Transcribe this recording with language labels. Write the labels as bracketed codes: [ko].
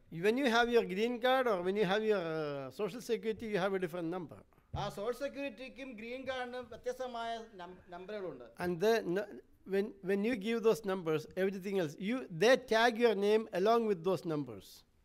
[en] When you have your green card or when you have your social security, you have a different number. [ml] ആ social സെക്യൂരിറ്റിക്കും green കാർഡിനും വ്യത്യസ്തമായ നമ്പറുകളുണ്ട്. [en] And when you give those numbers, everything else, they tag your name along with those numbers.